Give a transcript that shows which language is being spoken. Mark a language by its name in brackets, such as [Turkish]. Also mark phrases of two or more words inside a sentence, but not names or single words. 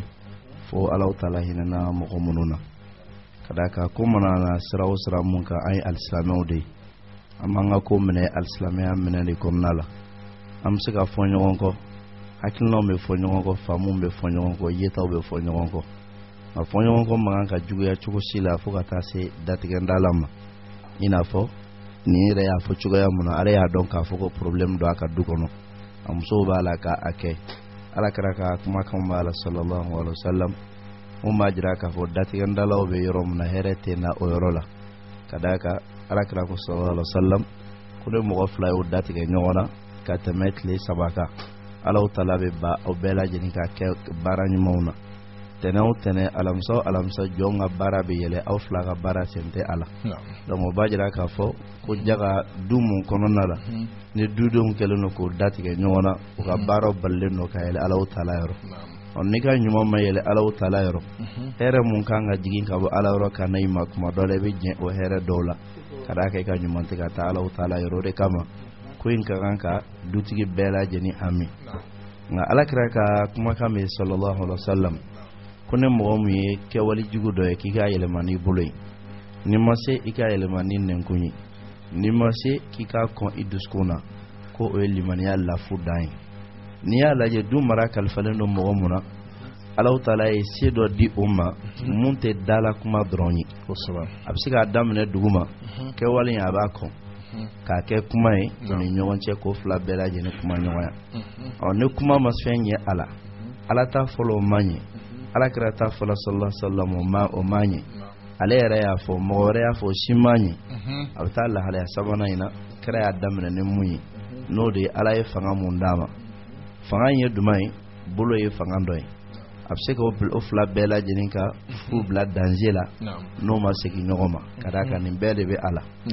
[Bambara] fo Alahu Taala hinɛna mɔgɔ minnu na ka d'a kan ko mana na sira o sira mun kan an ye alisilamɛw de ye an b'an ka ko minɛ alisilamɛya minɛ de kɔnɔna la an bɛ se ka fɔ ɲɔgɔn kɔ hakilinaw bɛ fɔ ɲɔgɔn kɔ faamuw bɛ fɔ ɲɔgɔn kɔ yetaw bɛ fɔ ɲɔgɔn kɔ nka fɔ ɲɔgɔn kɔ man kan ka juguya cogo si la fo ka taa se datigɛndala ma i n'a fɔ nin yɛrɛ y'a fɔ cogoya mun na ale y'a dɔn k'a fɔ ko problème don a ka du kɔnɔ a musow b'a la k'a kɛ ala kɛra ka kumakanw b'a la [Arabic] صلى الله عليه وسلم [Bambara] mun b'a jira k'a fɔ datigɛndalaw bɛ yɔrɔ min na hɛrɛ tɛ na o yɔrɔ la ka d'a kan ala kɛra ko [Arabic] صلى الله عليه وسلم [Bambara] ko ne mɔgɔ fila y'o datigɛ ɲɔgɔn na ka tɛmɛ tile 3 kan Alahu Taala bɛ ba o bɛɛ lajɛlen ka kɛ baara ɲumanw na tɛnɛn o tɛnɛn alamisa jɔn ka baara bɛ yɛlɛ aw fila ka baara sen tɛ a la donc o b'a jira k'a fɔ ko jaga du mun kɔnɔna la ni dudenw kɛlen don k'o datigɛ ɲɔgɔn na u ka baaraw balilen don ka yɛlɛ Alahu Taala yɔrɔ n'i ka ɲuman ma yɛlɛ Alahu Taala yɔrɔ hɛrɛ mun kan ka jigin ka bɔ Ala yɔrɔ ka na i ma kuma dɔ la i bɛ jɛn o hɛrɛ dɔw la ka d'a kan i ka ɲuman tɛ ka taa Alahu Taala yɔrɔ o de kama ko in ka kan ka dutigi bɛɛ lajɛlen hami nka ala kɛra ka kumakan min sallallahu [Arabic] عليه وسلم [Bambara] ko ne mɔgɔ min ye kɛwale jugu dɔ ye k'i ka yɛlɛma n'i bolo ye n'i ma se i ka yɛlɛma ni nɛnkun ye n'i ma se k'i ka kɔn i dusukun na ko o ye limaniya lafu dan ye n'i y'a lajɛ du mara kalifalen don mɔgɔ mun na Alahu Taala ye se dɔ di o ma mun tɛ dala kuma dɔrɔn ye a bɛ se k'a daminɛ dugu ma kɛwale in a b'a kɔn k'a kɛ kuma ye o ni ɲɔgɔn cɛ ko fila bɛɛ lajɛlen kuma ɲɔgɔnya ni kuma ma fɛn ɲɛ a la ala ta fɔlɔ o man ɲɛ ala kɛra ta fɔlɔ [Arabic] صلى الله عليه وسلم [Bambara] o man ɲɛ ale yɛrɛ y'a fɔ mɔgɔ wɛrɛ y'a fɔ o si man ɲɛ a bɛ taa lahalaya sabanan in na kɛra y'a daminɛ ni mun ye n'o de ye ala ye fanga mun d'a ma fanga in ye duman ye bolo ye fanga dɔ ye a bɛ se ka o fila bɛɛ lajɛlen ka furu bila danger la n'o ma segin ɲɔgɔn ma ka d'a kan nin bɛɛ de bɛ a la